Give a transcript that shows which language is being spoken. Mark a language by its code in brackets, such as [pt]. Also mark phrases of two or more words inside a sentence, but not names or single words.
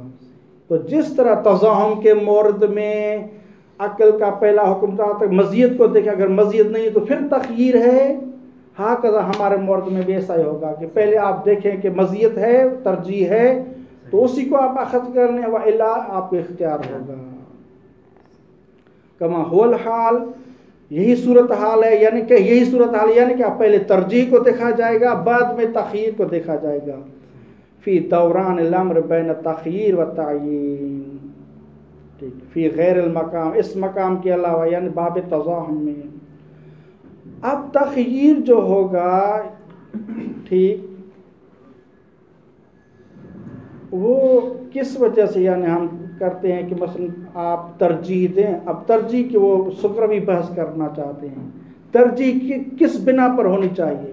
[ur] تو جس طرح تزاحم کے مورد میں عقل کا پہلا حکم تھا تو مزیت کو دیکھیں، اگر مزیت نہیں ہے تو پھر تخییر ہے، ہاکذا ہمارے مورد میں بھی ایسا ہی ہوگا کہ پہلے آپ دیکھیں کہ مزیت ہے، ترجیح ہے، تو اسی کو آپ اخذ کر لیں، وَإِلَّا آپ کو اختیار ہوگا۔ [ar] کما هو الحال، [ur] یہی صورتحال ہے، یعنی کہ یہی صورتحال یعنی کہ آپ پہلے ترجیح کو دیکھا جائے گا، بعد میں تخییر کو دیکھا جائے گا، [ar] فی دوران الامر بین تخییر و تعیین، [ur] ٹھیک، [ar] فی غیر المقام، [ur] اس مقام کے علاوہ یعنی باب تزاحم میں۔ اب تخییر جو ہوگا، ٹھیک، وہ کس وجہ سے یعنی ہم کرتے ہیں کہ مثلا آپ ترجیح دیں، اب ترجیح کی وہ سکروی بحث کرنا چاہتے ہیں، ترجیح کس بنا پر ہونی چاہیے؟